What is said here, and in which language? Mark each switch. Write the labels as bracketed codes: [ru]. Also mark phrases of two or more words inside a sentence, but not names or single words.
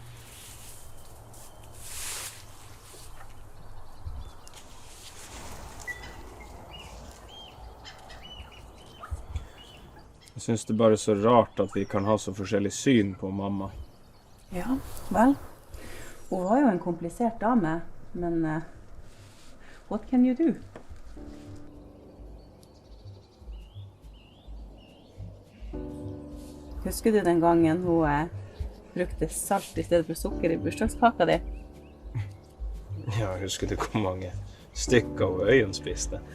[no] Jeg synes det bare er så rart at vi kan ha så forskjellig syn på mamma. Ja, vel. Hun var jo en komplisert dame, men [en] what can you do? [no] Husker du den gangen hun brukte salt i stedet for sukker i bursdagskaka di? Ja, husker du hvor mange stykker av øyen spiste?